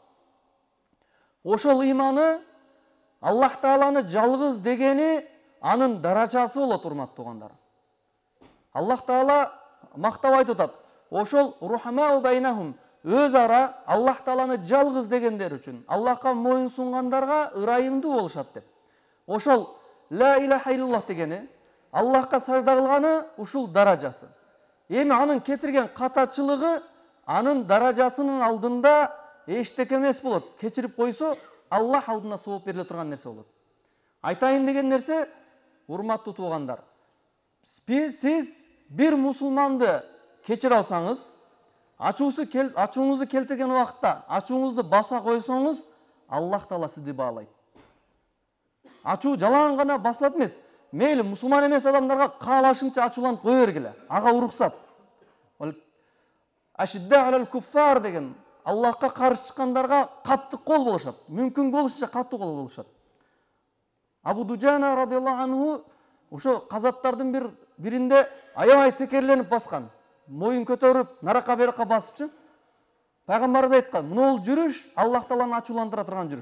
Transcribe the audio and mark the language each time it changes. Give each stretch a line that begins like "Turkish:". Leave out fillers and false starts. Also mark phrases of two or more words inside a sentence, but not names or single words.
Kyrgyz: Ошол ыйманы Аллах Тааланы жалгыз дегени анын даражасы болот, урматтуу туугандар. Аллах Таала мактап айтып атат: ошол
Arabic: رحماء بينهم,
Kyrgyz: өз ара Аллах Тааланы жалгыз дегендер үчүн, Аллахка моюн сунгандарга ырайымдуу болушат деп. Ошол
Arabic: لا إله إلا الله
Kyrgyz: дегени, Аллахка сажда кылганы ушул даражасы. Эми анын кетирген катачылыгы анын даражасынын алдында эчтеке эмес болот. Кечирип койсо, Аллах алдында сооп бериле турган нерсе болот. Айтайын деген нерсе, урматтуу туугандар, сиз бир мусулманды кечире алсаңыз, ачууңузду келтирген убакытта ачууңузду баса койсоңуз, Аллах Таала сизди баалайт. Ачуу жалаң гана басылат эмес. Мейли мусулман эмес адамдарга каалашыңча ачууланып кое бергиле. Ага уруксат.
Arabic: أشداء على الكفار
Kyrgyz: деген Аллахка каршы чыккандарга катты кол болушат. Мүмкүн болушунча катты кол болушат. Абу Дуджана
Arabic: رضي الله عنه
Kyrgyz: ошо казаттардын биринде аябай текерленип баскан. Моюн көтөрүп, нарака беракка басыпчы. Пайгамбарыбыз айткан: "Мынул жүрүш Аллах Тааланы ачууландыра турган жүрүш."